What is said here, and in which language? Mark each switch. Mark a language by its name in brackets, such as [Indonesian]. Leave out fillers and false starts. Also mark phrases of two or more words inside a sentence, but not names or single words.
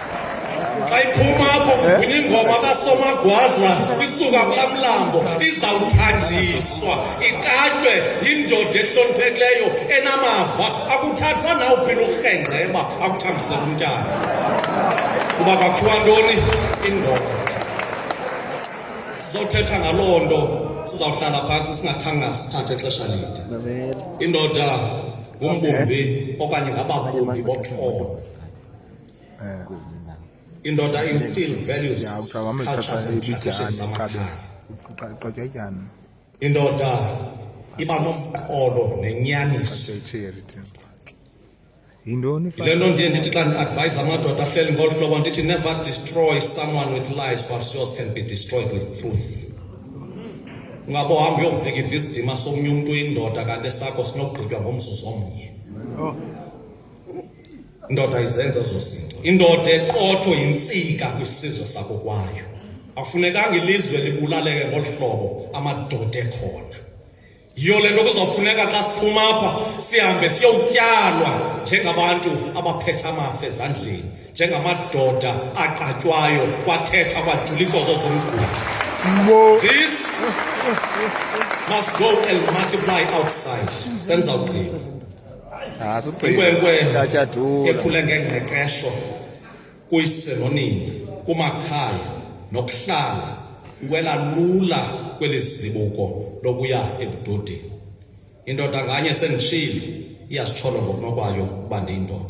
[Xhosa] xa iphuma apho kuvunya ingoma kasomagwaza isuka kulaa mlambo izawuthanjiswa iqatywe yindoda ehloniphekileyo enamava akuthathwa nawuphi urhengqeba akuthambisela umntana kuba kwakhiwa ntoni indoda. Sizawuthetha ngaloo nto sizawuhlala phantsi singathanga sithathe ixesha lide. Indoda ngumbumbi okanye ngababumbi boxolo. Indoda [English] instill values cultures and traditions [Xhosa] zamakhaya. Indoda iba nomxholo nenyaniso. Yile nto ndiye ndithi xa ndi-advise amadoda ahleli ngolu hlobo ndithi [English] never destroy someone with lies whilst yours can be destroyed with truth. [Xhosa] Ungabo hamba uyovika isidima somnye umntu uyindoda kanti esakho sinogqitywa ngomzuzu omnye. Indoda izenza ezo zinto. Indoda eqotho yintsika kwisizwe sakho kwayo. Akufunekanga ilizwe libulaleke ngolu hlobo amadoda ekhona. Yiyo le nto kuzawufuneka xa siphuma apha sihambe siyowutyalwa njengabantu abaphethe amafa ezandleni, njengamadoda aqatywayo kwathetha kwadula iinkozo zomgquba. [English] This must go and multiply outside. [Xhosa] Senzawugqiba. Inkwenkwe ekhule ngengqeqesho kuyise nonina kumakhaya nokuhlala iwela lula kweli zibuko lokuya ebudodeni. Indoda nganye senditshilo iyazitsholo ngokunokwayo ukuba ndiyindoda.